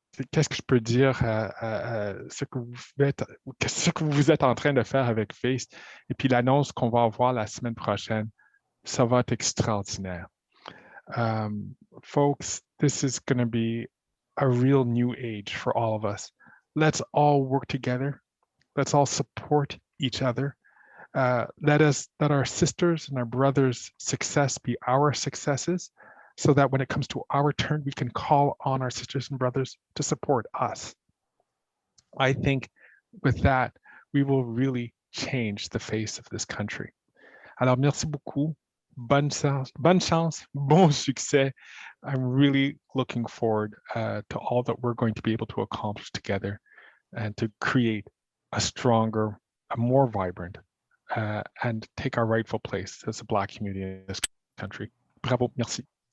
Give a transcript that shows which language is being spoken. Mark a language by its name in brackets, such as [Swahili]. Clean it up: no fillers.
[French] Qu'est-ce que je peux dire ce que vous êtes en train de faire avec Face, et puis l'annonce qu'on va avoir la semaine prochaine, ça va être extraordinaire. [English] Folks, this is going to be a real new age for all of us. Let's all work together. Let's all support each other. Let our sisters and our brothers' success be our successes, so that when it comes to our turn, we can call on our sisters and brothers to support us. I think with that, we will really change the face of this country. [French] Alors, merci beaucoup. Bonne chance, bon succès. [English] I'm really looking forward to all that we're going to be able to accomplish together, and to create a stronger, a more vibrant, and take our rightful place as a Black community in this country. [French] Bravo, merci.